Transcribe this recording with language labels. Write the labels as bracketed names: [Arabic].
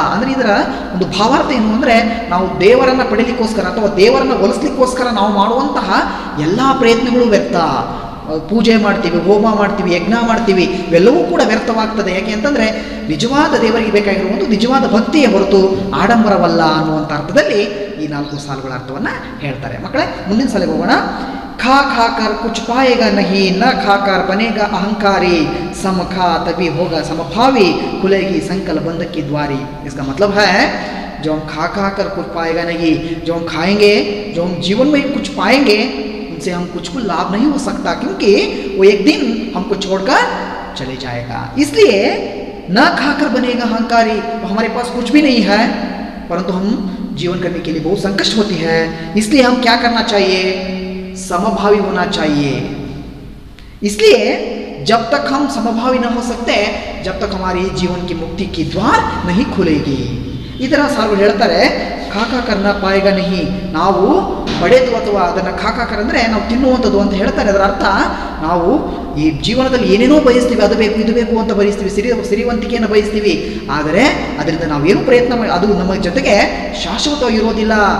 [Kannada] ಅಂದರೆ ಇದರ ಒಂದು ಭಾವಾರ್ಥ ಏನು ಅಂದರೆ, ನಾವು ದೇವರನ್ನು ಪಡೀಲಿಕ್ಕೋಸ್ಕರ ಅಥವಾ ದೇವರನ್ನು ಒಲಿಸ್ಲಿಕ್ಕೋಸ್ಕರ ನಾವು ಮಾಡುವಂತಹ ಎಲ್ಲ ಪ್ರಯತ್ನಗಳು ವ್ಯರ್ಥ. ಪೂಜೆ ಮಾಡ್ತೀವಿ, ಹೋಮ ಮಾಡ್ತೀವಿ, ಯಜ್ಞ ಮಾಡ್ತೀವಿ, ಇವೆಲ್ಲವೂ ಕೂಡ ವ್ಯರ್ಥವಾಗ್ತದೆ. ಯಾಕೆ ಅಂತಂದರೆ ನಿಜವಾದ ದೇವರಿಗೆ ಬೇಕಾಗಿರುವ ಒಂದು ನಿಜವಾದ ಭಕ್ತಿಯೇ ಹೊರತು ಆಡಂಬರವಲ್ಲ ಅನ್ನುವಂಥ ಅರ್ಥದಲ್ಲಿ ಈ 4 ಸಾಲುಗಳ ಅರ್ಥವನ್ನು ಹೇಳ್ತಾರೆ. ಮಕ್ಕಳೇ, ಮುಂದಿನ ಸಾಲಿಗೆ ಹೋಗೋಣ. [Hindi] खा खाकर कुछ पाएगा नहीं, न खाकर बनेगा अहंकारी, सम खा तभी होगा समभावी, खुलेगी संकल बंद की द्वारी. इसका मतलब है जो हम खा कर कुछ पाएगा नहीं, जो हम खाएंगे, जो हम जीवन में कुछ पाएंगे, उनसे हम कुछ को लाभ नहीं हो सकता, क्योंकि वो एक दिन हमको छोड़कर चले जाएगा. इसलिए न खाकर बनेगा अहंकारी, हमारे पास कुछ भी नहीं है परंतु हम जीवन करने के लिए बहुत संकट होती है. इसलिए हम क्या करना चाहिए, समभावी होना चाहिए. इसलिए जब तक हम समभावी न हो सकते, जब तक हमारी जीवन की मुक्ति की द्वार नहीं खुलेगी. [Kannada] ಇದರ ಸಾಲು ಹೇಳ್ತಾರೆ, [Hindi] ಖಾಕಾಕರ್ನ ಪಾಯಗ ನಹಿ, [Kannada] ನಾವು ಪಡೆದು ಅಥವಾ ಅದನ್ನು ಖಾಕಾಕರ್ ಅಂದರೆ ನಾವು ತಿನ್ನುವಂಥದ್ದು ಅಂತ ಹೇಳ್ತಾರೆ. ಅದರ ಅರ್ಥ ನಾವು ಈ ಜೀವನದಲ್ಲಿ ಏನೇನೋ ಬಯಸ್ತೀವಿ, ಅದು ಬೇಕು ಇದು ಬೇಕು ಅಂತ ಬಯಸ್ತೀವಿ, ಸಿರಿವಂತಿಕೆಯನ್ನು ಬಯಸ್ತೀವಿ. ಆದರೆ ಅದರಿಂದ ನಾವೇನು ಪ್ರಯತ್ನ ಮಾಡಿ ಅದು ನಮ್ಮ ಜೊತೆಗೆ ಶಾಶ್ವತವಾಗಿರೋದಿಲ್ಲ.